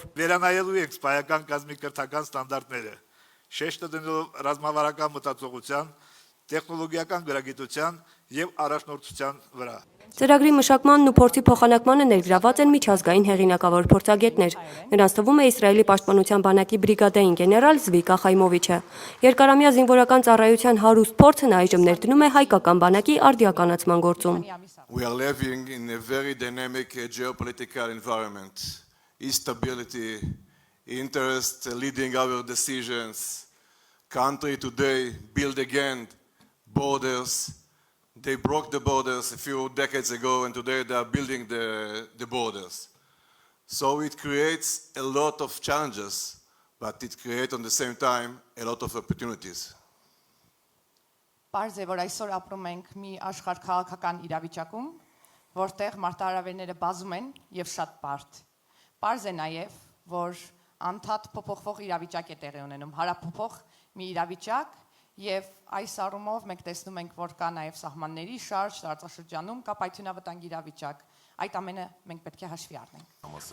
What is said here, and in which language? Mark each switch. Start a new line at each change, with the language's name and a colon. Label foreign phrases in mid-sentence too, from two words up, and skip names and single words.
Armenian: Վերանայելու ենք սպայական կազմի կրթական ստանդարտները, շեշտը դնելով ռազմավարական մտածողության, տեխնոլոգիական գրագիտության և առաջնորդության վրա։ Ծրագրի մշակմանն ու փորձի փոխանակմանը ներգրաված են միջազգային հեղինակավոր փորձագետներ։ Նրանց թվում է Իսրայելի պաշտպանության բանակի բրիգադային գեներալ Զվիկա Խայմովիչը։ Երկարամյա զինվորական ծառայության հարուստ փորձն այժմ ներդնում է հայկական բանակի արդիականացման գործում։
English: We are living in a very dynamic geopolitical environment. Instability, interest leading our decisions. Country today build again borders. They broke the borders a few decades ago and today they are building the borders. So it creates a lot of challenges, but it creates at the same time a lot of opportunities.
Armenian: Պարզ է, որ այսօր ապրում ենք մի աշխարհ քաղաքական իրավիճակում, որտեղ մարտահրավերները բազում են եւ շատ բարդ։ Պարզ է նաեւ, որ անդադ փոփոխվող իրավիճակ է տեղի ունենում, հարափոփող մի իրավիճակ, եւ այս առումով մենք տեսնում ենք, որ կա նաեւ սահմանների շարժ, տարածաշրջանում կա պայթյունավտանգ իրավիճակ։ Այդ ամենը մենք պետք է հաշվի առնենք։